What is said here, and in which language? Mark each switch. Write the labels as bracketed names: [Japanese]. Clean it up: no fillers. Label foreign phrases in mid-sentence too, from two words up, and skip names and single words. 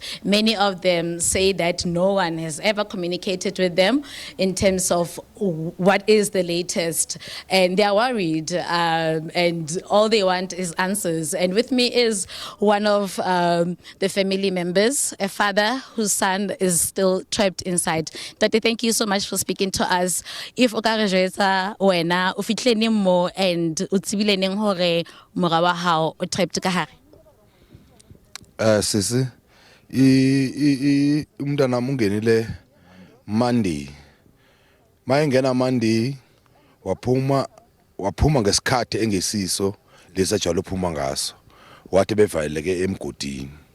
[English] Many of them say that no one has ever communicated with them in terms of what is the latest, and they are worried. And all they want is answers. And with me is one of the family members, a father whose son is still trapped inside. Tate, thank you so much for speaking to us. [Southern Sotho] If o ka re jwetsa wena o fitlhe neng mo and o tsebile neng hore mora wa hao o trapped ka hare? [Zulu] Sisi, umntana ungenile Monday. Mayengena Monday waphuma ngesikhathi engesiso lesajalo uphuma ngaso wathi bevaleleke emgodini.